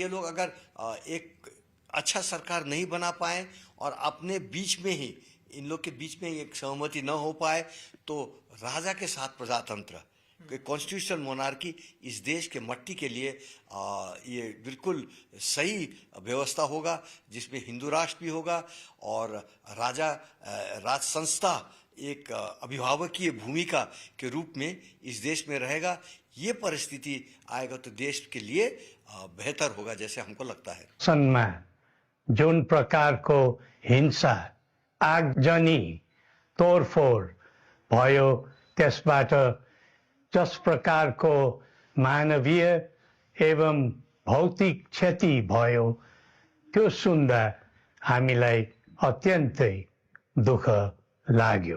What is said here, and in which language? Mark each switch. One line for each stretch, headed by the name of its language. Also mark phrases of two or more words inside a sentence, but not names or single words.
Hindi: ये लोग अगर एक अच्छा सरकार नहीं बना पाए और अपने बीच में ही इन लोग के बीच में एक सहमति न हो पाए तो राजा के साथ प्रजातंत्र
English: constitutional monarchy
Hindi: इस देश के मट्टी के लिए ये बिल्कुल सही व्यवस्था होगा, जिसमें हिंदू राष्ट्र भी होगा और राज संस्था एक अभिभावकीय भूमिका के रूप में इस देश में रहेगा। ये परिस्थिति आएगा तो देश के लिए बेहतर होगा जैसे हमको लगता है।
Nepali: सनमा जुन प्रकारको हिंसा आगजनी तोडफोड भयो, त्यसबाट जस प्रकारको मानवीय एवं भौतिक क्षति भयो त्यो सुन्दा हामीलाई अत्यन्तै दुःख लाग्यो।